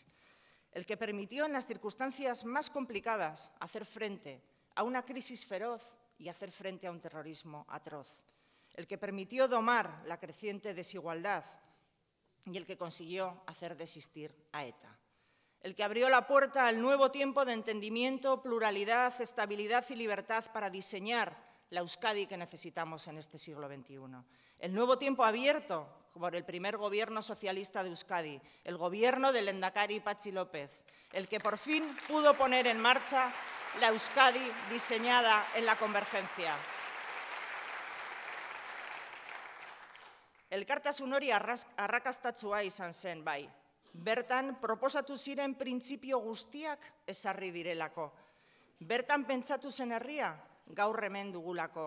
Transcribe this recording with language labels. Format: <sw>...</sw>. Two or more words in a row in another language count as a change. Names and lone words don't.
<es>El que permitió en las circunstancias más complicadas hacer frente a una crisis feroz y hacer frente a un terrorismo atroz, el que permitió domar la creciente desigualdad y el que consiguió hacer desistir a ETA, el que abrió la puerta al nuevo tiempo de entendimiento, pluralidad, estabilidad y libertad para diseñar la Euskadi que necesitamos en este siglo XXI. El nuevo tiempo abierto por el primer gobierno socialista de Euskadi, el gobierno del lehendakari Patxi López, el que por fin pudo poner en marcha la Euskadi diseñada en la convergencia.</es> <eu>Elkartasun hori arrakastatsua izan zen bai. Bertan proposatu ziren printzipio guztiak ezarri direlako. Bertan pentsatu zen herria gaur hemen dugulako.</eu>